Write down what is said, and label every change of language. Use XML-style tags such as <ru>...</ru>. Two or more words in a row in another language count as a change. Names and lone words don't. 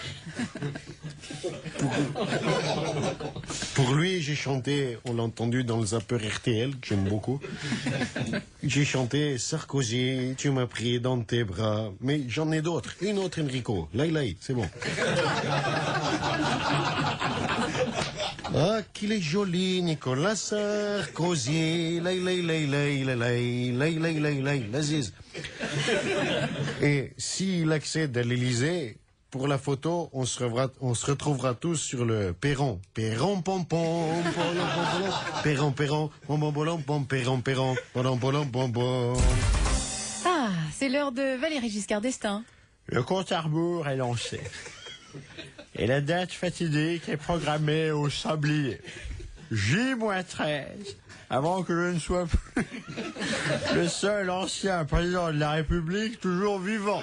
<fr>Pour lui, j'ai chanté, on l'a entendu dans le zapper RTL, que j'aime beaucoup. J'ai chanté Sarkozy, tu m'as pris dans tes bras. Mais j'en ai d'autres. Une autre, Enrico. Laïlaï, c'est bon. Ah, qu'il est joli, Nicolas Sarkozy. Laïlaï, laïlaï, laïlaï, laïlaï, laïlaï, l'Aziz. Et s'il accède à l'Élysée, pour la photo, on se retrouvera tous sur le perron. Perron, pom, pom, perron, perron, pom, pom, pom, pom, perron, perron, pom, pom, pom, pom. Ah, c'est l'heure de Valéry Giscard d'Estaing. Le compte à rebours est lancé. Et la date fatidique est programmée au sablier. J-13, avant que je ne sois plus le seul ancien président de la République toujours vivant.</fr>